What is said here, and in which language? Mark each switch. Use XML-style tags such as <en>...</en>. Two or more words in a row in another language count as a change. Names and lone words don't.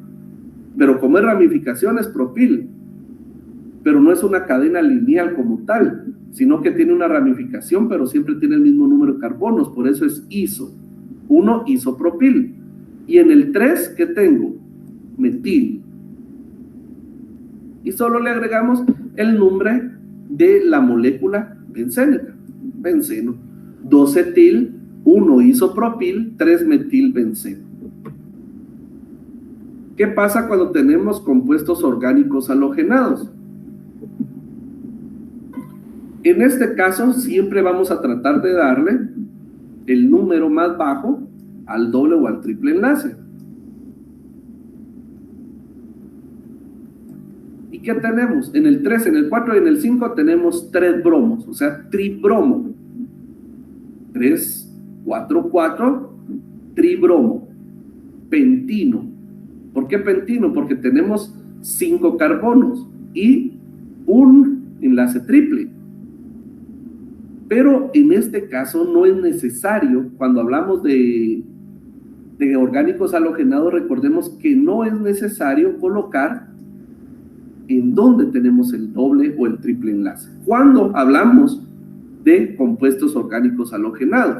<es>Pero como es ramificación, es propil. Pero no es una cadena lineal como tal, sino que tiene una ramificación, pero siempre tiene el mismo número de carbonos, por eso es iso. 1 isopropil. Y en el 3, ¿qué tengo? Metil. Y solo le agregamos el nombre de la molécula bencénica, benceno. 2 etil, 1 isopropil, 3 metilbenceno. ¿Qué pasa cuando tenemos compuestos orgánicos halogenados? En este caso siempre vamos a tratar de darle el número más bajo al doble o al triple enlace. ¿Y qué tenemos? En el 3, en el 4 y en el 5 tenemos 3 bromos, o sea, tribromo. 3, 4, 4, tribromo. Pentino. ¿Por qué pentino? Porque tenemos 5 carbonos y un enlace triple. Pero en este caso no es necesario, cuando hablamos de orgánicos halogenados, recordemos que no es necesario colocar en donde tenemos el doble o el triple enlace, cuando hablamos de compuestos orgánicos halogenados.</es>